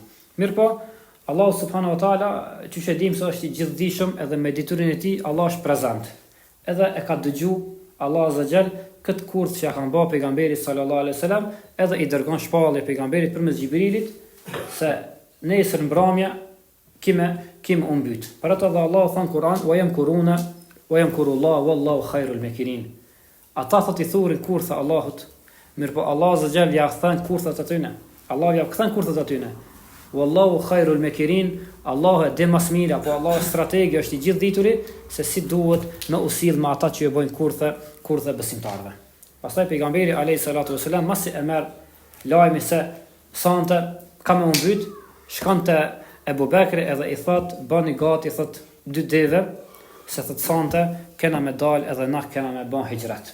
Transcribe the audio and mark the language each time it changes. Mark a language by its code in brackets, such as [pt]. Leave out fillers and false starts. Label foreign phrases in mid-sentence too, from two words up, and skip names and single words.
[sq] Mirpo [ar] الله سبحانه وتعالى, [sq] që e dim se është i gjithdijshëm edhe me diturinë e tij Allah është prezant. Edhe e ka dëgjuar [ar] الله عز وجل [sq] këtë kurth që ka bërë pejgamberi [ar] صلى الله عليه وسلم, [sq] edhe i dërgon shpallje pejgamberit përmes Xhibrilit se nesër mbrëmje kim mbyt. Për ato dhe Allah thon Kur'an [ar] ويمكر الله والله خير الماكرين. [sq] Ata thot i thurin kurtha Allahut, mirëpo [ar] الله عز وجل [sq] ja kthen kurthat atyne. Allah ja kthen kurthat atyne. [ar] والله خير الماكرين, [sq] Allahu e di më së miri, apo Allahu strategi është i gjithë dituri se si duhet me usill me ata që e bëjnë kurthe besimtarëve. Pastaj pejgamberi [ar] عليه الصلاة والسلام [sq] masi e merr lajmin se sonte ka më mbyt, shkon te Ebu Bekri edhe i thot bani gati, thot dy deve se thot sonte kena me dal edhe na kena me bën hijrat.